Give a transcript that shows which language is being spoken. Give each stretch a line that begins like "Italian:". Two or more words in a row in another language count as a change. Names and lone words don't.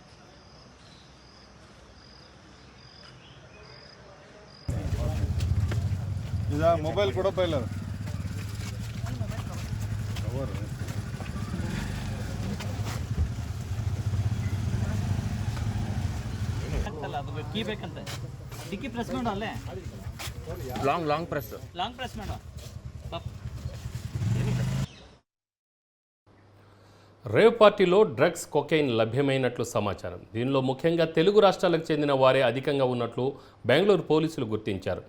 Kannada: ಇದ ಮೊಬೈಲ್ ಕೊಡಪ್ಪ ಇಲ್ಲ ಕೀ ಬೇಕಂತ ಡಿಕ್ಕಿ ಪ್ರೆಸ್ ಮಾಡು, ಅಲ್ಲೇ
English: long press
Kannada: ಮಾಡು.
Telugu: రేవ్ పార్టీలో డ్రగ్స్ కొకైన్ లభ్యమైనట్లు సమాచారం. దీనిలో ముఖ్యంగా తెలుగు రాష్ట్రాలకు చెందిన వారే అధికంగా ఉన్నట్లు బెంగళూరు పోలీసులు గుర్తించారు.